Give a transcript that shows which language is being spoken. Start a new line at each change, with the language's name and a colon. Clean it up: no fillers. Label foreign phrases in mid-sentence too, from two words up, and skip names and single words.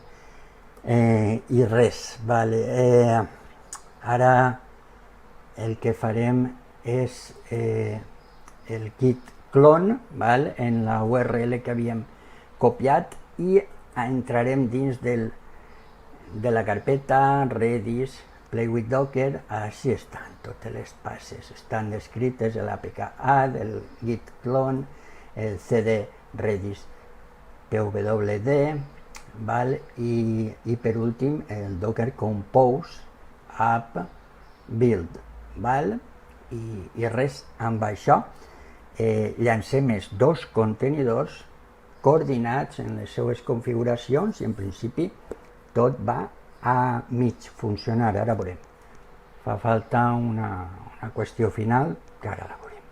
Catalan: I res, ara el que farem és el
English: git clone
Catalan: en la URL que havíem copiat i entrarem dins de la carpeta Redis Play with Docker. Així estan totes les passes, estan descrites l'
English: apk add,
Catalan: el
English: git clone,
Catalan: el cd redis pwd i per últim el
English: docker compose app build.
Catalan: I res, amb això llancem els dos contenidors coordinats en les seues configuracions i en principi tot va a mig funcionar. Ara veurem. Fa falta una qüestió final que ara la veurem.